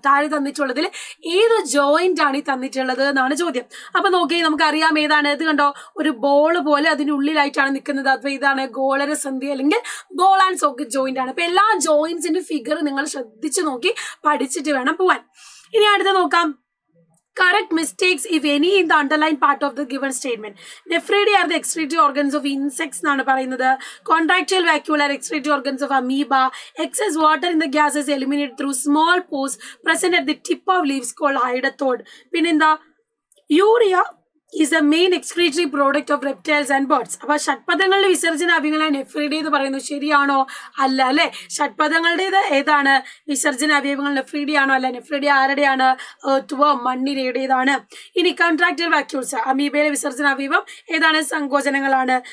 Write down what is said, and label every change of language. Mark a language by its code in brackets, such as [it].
[ml] താഴെ തന്നിട്ടുള്ളതിൽ ഏത് ജോയിന്റ് ആണ് ഈ തന്നിട്ടുള്ളത് എന്നാണ് ചോദ്യം. അപ്പൊ നോക്കി, നമുക്കറിയാം ഏതാണ്. ഇത് കണ്ടോ, ഒരു ബോൾ പോലെ അതിനുള്ളിലായിട്ടാണ് നിൽക്കുന്നത്. അപ്പൊ ഇതാണ് ഗോളരസന്ധി അല്ലെങ്കിൽ ബോൾ ആൻഡ് സോക്കറ്റ് ജോയിന്റ് ആണ്. അപ്പൊ എല്ലാ ജോയിന്റ്സിന്റെ ഫിഗർ നിങ്ങൾ ശ്രദ്ധിച്ചു നോക്കി പഠിച്ചിട്ട് വേണം പോവാൻ. ഇനി അടുത്ത് നോക്കാം, [en] correct mistakes if any in the underlying part of the given statement. Nephridae are the excretory organs of insects [ml] എന്നാണ് പറയുന്നത്. [en] Contractile vacuolar excretory organs of amoeba. Excess water in the gas is eliminated through small pores present at the tip of leaves called hydatoid. [ml] പിന്നെന്താ, [en] urea is the main excretory product of reptiles and birds. [ml] അപ്പൊ ഷഡ്പദങ്ങളുടെ വിസർജന അവയവങ്ങളാണ് നെഫ്രിഡേ എന്ന് പറയുന്നത്. ശരിയാണോ? അല്ല അല്ലെ. ഷഡ്പദങ്ങളുടേത് ഏതാണ്, വിസർജന അവയവങ്ങൾ നെഫ്രിഡേ ആണോ? അല്ല. നെഫ്രിഡേ ആരുടെയാണ്, മണ്ണിരയുടേതാണ്. ഇനി കോൺട്രാക്റ്റൈൽ വാക്യൂൾസ്, അമീബയുടെ വിസർജന അവയവം ഏതാണ്, സങ്കോചനങ്ങളാണ്.